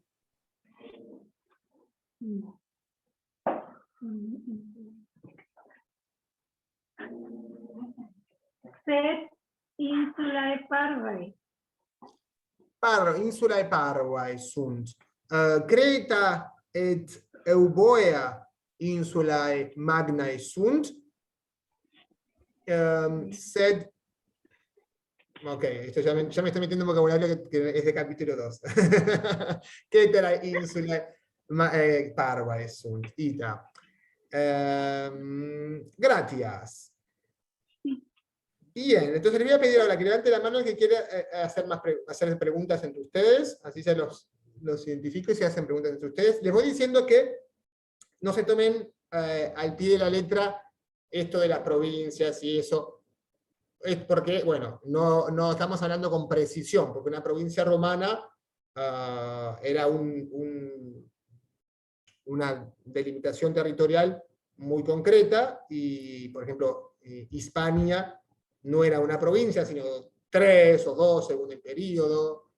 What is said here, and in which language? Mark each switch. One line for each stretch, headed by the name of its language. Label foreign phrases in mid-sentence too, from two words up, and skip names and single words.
Latin: Sed insulae parvae. Insulae parvae sunt. Creta et Euboea insulae magnae sunt. Sed...
Spanish: Ok, esto ya me estoy metiendo en vocabulario que es de capítulo 2.
Latin: Creta insulae parvae sunt. Ita.
Spanish: Gracias. Bien, entonces les voy a pedir ahora que levante la mano el que quiera hacer preguntas entre ustedes, así se los identifico y se hacen preguntas entre ustedes. Les voy diciendo que no se tomen al pie de la letra esto de las provincias y eso, es porque, bueno, no estamos hablando con precisión, porque una provincia romana era una delimitación territorial muy concreta, y, por ejemplo, Hispania no era una provincia, sino 3 o 2 según el periodo.